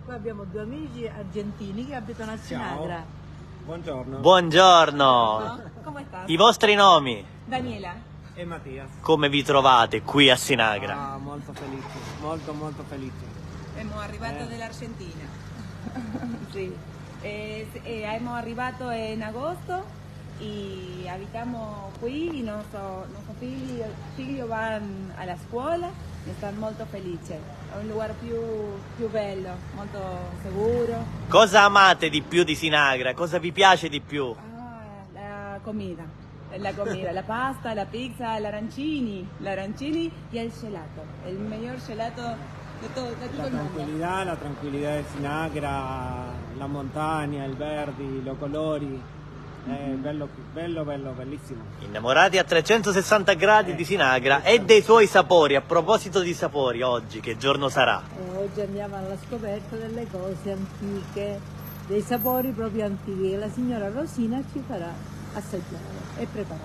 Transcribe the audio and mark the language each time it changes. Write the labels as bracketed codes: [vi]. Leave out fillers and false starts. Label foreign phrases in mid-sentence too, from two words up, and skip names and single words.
[it] Qua abbiamo due amici argentini che abitano a Sinagra. Buongiorno. Buongiorno, Come stai? i vostri nomi, Daniela. E Mattias. come vi trovate qui a Sinagra? Molto felice, molto felice. Hemos arrivato dall'Argentina. Sì. Hemos arrivato [es] en agosto y habitamos [it] qui [es] y nuestros [it] figli van alla scuola e stanno molto felici. È un lugar più bello, molto sicuro. Cosa amate di più di Sinagra? Cosa vi piace di più? [es] La comida, la pasta, la pizza, l'arancini y el gelato, el mejor gelato de todo el mundo. [it] La tranquillità di Sinagra, la montagna, il verde, i colori. È bello, bellissimo. Innamorati a 360 gradi di Sinagra e dei suoi sapori. A proposito di sapori, oggi che giorno sarà? Oggi andiamo alla scoperta delle cose antiche, dei sapori proprio antichi che la signora Rosina ci farà assaggiare e preparare.